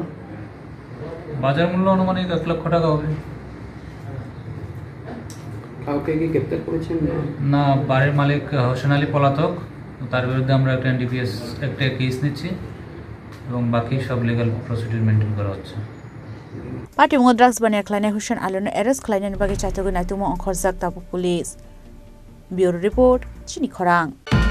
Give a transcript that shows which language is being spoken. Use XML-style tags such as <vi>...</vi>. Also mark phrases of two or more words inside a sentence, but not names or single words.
<bn>বাজার মূল্য অনুমানিক 1 লক্ষ টাকা হবে কাউকে কি গ্রেফতার করেছেন না বাড়ির মালিক হোসেন আলী পলাতক তার বিরুদ্ধে আমরা একটা NDPS একটা কেস নিচ্ছি এবং বাকি সব</bn> <en>legal procedure maintain</en> <bn>করা হচ্ছে</bn> <trp>Party mo drugs bania khlainai Hussein Ali no arrest khlainani bagi chaitogoi naitumo onkhorjak tabu police</trp> <en>Bureau report</en> <trp>Chini Khorang</trp>